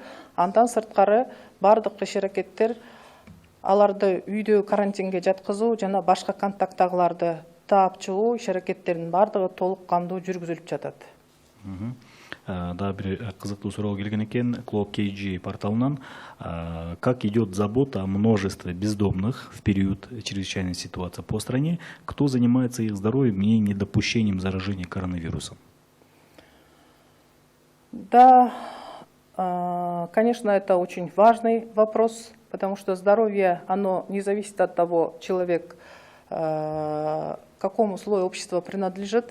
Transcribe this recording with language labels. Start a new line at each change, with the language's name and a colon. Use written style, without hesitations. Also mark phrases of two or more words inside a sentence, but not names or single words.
Kyrgyz: Андан сырткары бардык иш-аракеттер аларды үйдө карантинге жаткызуу жана башка контакттагыларды таап чыгуу иш-аракеттеринин бардыгы толук кандуу жүргүзүлүп жатат. Да, бир кызыктуу суроо келген экен Club KG порталынан.
Russian: Как идет забота о множестве бездомных в период чрезвычайной ситуации по стране? Кто занимается их здоровьем и недопущением заражения коронавирусом? Да, конечно, это очень важный вопрос, потому что здоровье, оно не зависит от того, человек к какому слою общества принадлежит.